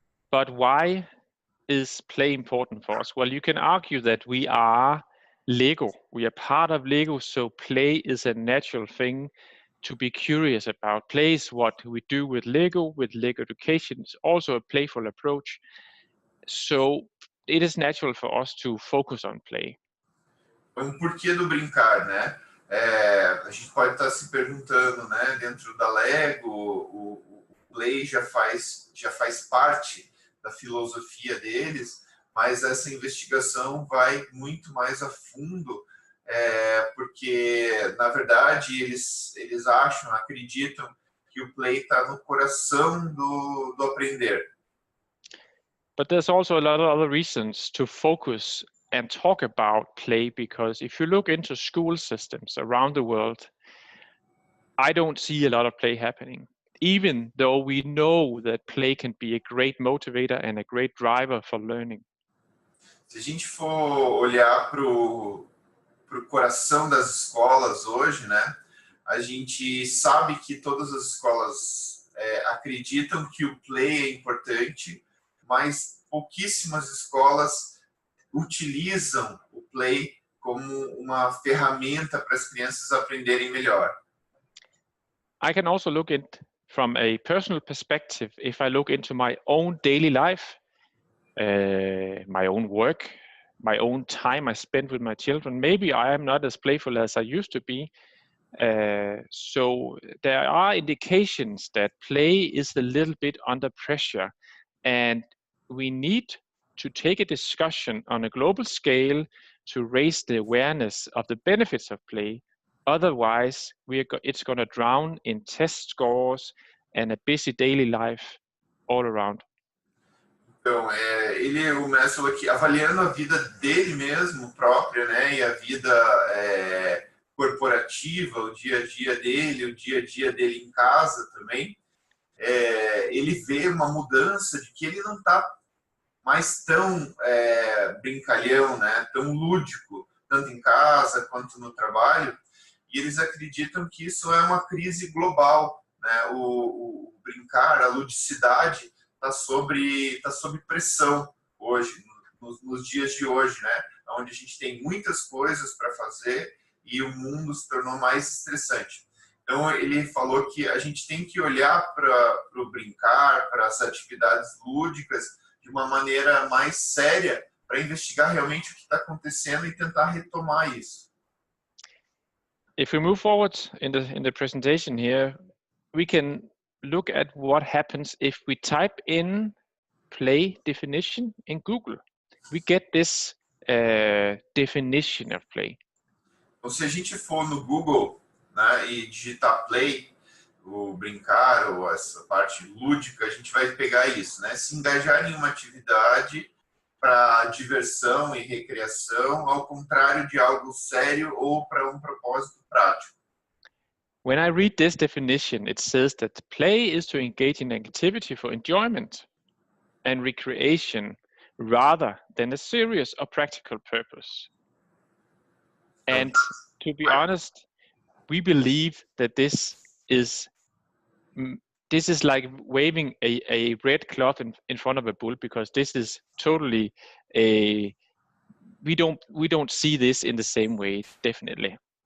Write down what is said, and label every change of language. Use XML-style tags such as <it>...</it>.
<en>But why is play important for us? Well, you can argue that we are Lego. We are part of Lego, so play is a natural thing to be curious about. Play is what we do with Lego Education. It's also a playful approach. So it is natural for us to focus on play.</en> <pt>Então, por que do brincar, né? A gente pode estar se perguntando, né? Dentro da Lego, o play já faz parte da filosofia deles, mas essa investigação vai muito mais a fundo, porque, na verdade, eles acreditam que o play está no coração do aprender.</pt> <en>But there's also a lot of other reasons to focus and talk about play, because if you look into school systems around the world, I don't see a lot of play happening, even though we know that play can be a great motivator and a great driver for learning.</en> <pt>Se a gente for olhar para o coração das escolas hoje, né, a gente sabe que todas as escolas acreditam que o play é importante, mas pouquíssimas escolas utilizam o play como uma ferramenta para as crianças aprenderem melhor.</pt> <en>I can also look at from a personal perspective. If I look into my own daily life, my own work, my own time I spend with my children, maybe I am not as playful as I used to be. So there are indications that play is a little bit under pressure, and we need to take a discussion on a global scale to raise the awareness of the benefits of play. Otherwise, it's going to drown in test scores and a busy daily life all around.</en> <pt>Então, o mestre falou aqui, avaliando a vida dele mesmo, própria, né, e a vida corporativa, o dia a dia dele em casa também, ele vê uma mudança de que ele não está mais tão brincalhão, né, tão lúdico, tanto em casa quanto no trabalho, e eles acreditam que isso é uma crise global, né? O brincar, a ludicidade está sob pressão hoje, nos dias de hoje, né? Onde a gente tem muitas coisas para fazer e o mundo se tornou mais estressante. Então, ele falou que a gente tem que olhar para o brincar, para as atividades lúdicas, de uma maneira mais séria, para investigar realmente o que está acontecendo e tentar retomar isso.</pt> <en>If we move forward in the presentation here, we can look at what happens if we type in play definition in Google. We get this definition of play.</en> <pt>Então, se a gente for no Google, né, e digitar play, o brincar, ou essa parte lúdica, a gente vai pegar isso, né? Se engajar em uma atividade para diversão e recreação, ao contrário de algo sério ou para um propósito prático.</pt> <en>When I read this definition, it says that play is to engage in activity for enjoyment and recreation rather than a serious or practical purpose. And to be honest, we believe that this is like waving a red cloth in front of a bull, because this is totally we don't see this in the same way, definitely.</en>